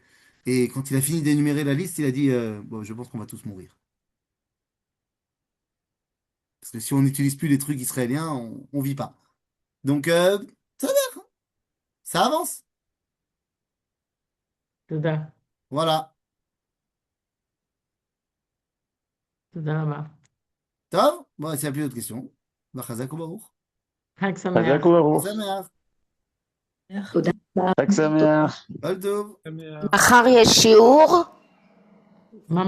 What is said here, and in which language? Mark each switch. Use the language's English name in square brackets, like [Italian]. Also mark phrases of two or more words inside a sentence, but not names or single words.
[French] Et quand il a fini d'énumérer la liste, il a dit bon, je pense qu'on va tous mourir. Parce que si on n'utilise plus les trucs israéliens, on vit pas. Donc, ça va, ça avance. [Hebrew] תודה. [French] Voilà. [Hebrew] תודה רבה. Tov, [French] bon, s'il n'y a plus d'autres questions, bah, [Hebrew] Chazak ou Baruch. חג Chazak שמח. U'Baruch. Sameach. תודה רבה. Chag Sameach. Kol Tov. Sameach. מחר יש שיעור. מאמא?